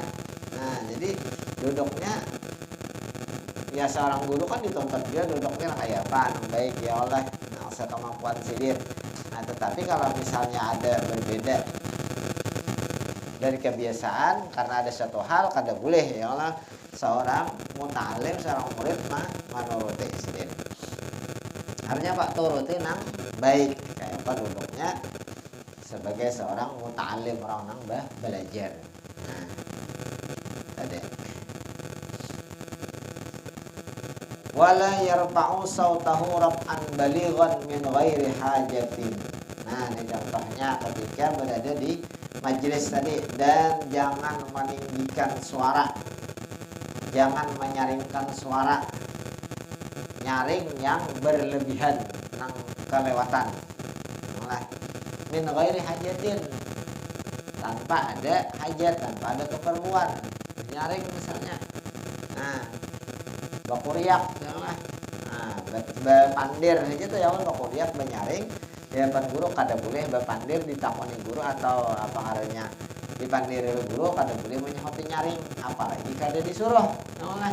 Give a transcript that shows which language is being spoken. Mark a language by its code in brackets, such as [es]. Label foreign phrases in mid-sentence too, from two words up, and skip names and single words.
[id] Nah, jadi duduknya ya seorang guru kan dituntut dia duduknya kayak apa, yang baik [ar] يا الله, [id] nah sekemampuan sidin. Nah, tetapi kalau misalnya ada berbeda dari kebiasaan karena ada satu hal, kada boleh [ar] يا الله [id] seorang muta'alim, seorang murid menuruti sidin. Artinya Pak turuti nang baik kayak apa duduknya sebagai seorang muta'alim, orang nang belajar. [ar] Nah, tadi ولا يرفع صوته رفعا بالغا من غير حاجة. [id] Nah, ini contohnya ketika berada di majelis tadi, dan jangan meninggikan suara, jangan menyaringkan suara, nyaring yang berlebihan nang kelewatan. Nah, [ar] من غير حاجة, [id] tanpa ada hajat, tanpa ada keperluan, nyaring misalnya. [bjn] Nah, bakuriak ya lah. Nah, bepandir saja tuh ya bakuriak menyaring di depan guru kada boleh, bepandir ditakoni guru atau apa ngarannya dipandir guru kada boleh menyehoti nyaring, apalagi kada disuruh ya lah.